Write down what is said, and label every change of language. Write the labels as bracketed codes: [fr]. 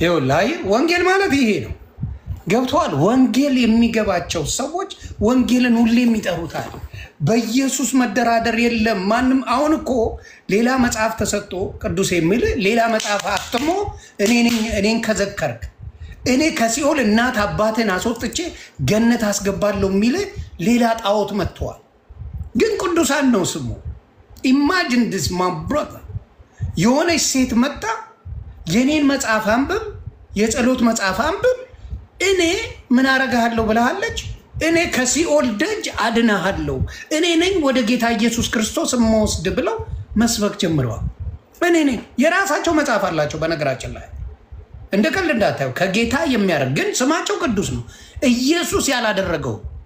[am] ላይ ወንጌል ማለት ይሄ ነው። ገብቷል? ወንጌል የሚገባቸው ሰዎች ወንጌልን ሁሌም ይጠሩታል። በኢየሱስ መደራደር የለም ማንም። አሁን እኮ ሌላ መጽሐፍ ተሰጥቶ ቅዱስ የሚል ሌላ መጽሐፍ አትሞ እኔን ከዘከርክ እኔ ከሲኦል እናት አባትን አስወጥቼ ገነት አስገባለሁ የሚል ሌላ ጣዖት መጥተዋል። ግን ቅዱሳን ነው ስሙ። [en] Imagine this, my brother. [am] የሆነች ሴት መጣ የኔን መጽሐፍ አንብብ የጸሎት መጽሐፍ አንብብ እኔ ምን አረጋለሁ ብለሃለች እኔ ከሲኦል ደጅ አድናለሁ እኔ ነኝ ወደ ጌታ ኢየሱስ ክርስቶስ የምወስድ ብለው መስበክ ጀምረዋል እኔ ነኝ የራሳቸው መጽሐፍ አላቸው በነገራችን ላይ እንደ ቀልድ እንዳታዩ ከጌታ የሚያረግ ግን ስማቸው ቅዱስ ነው ኢየሱስ ያላደረገው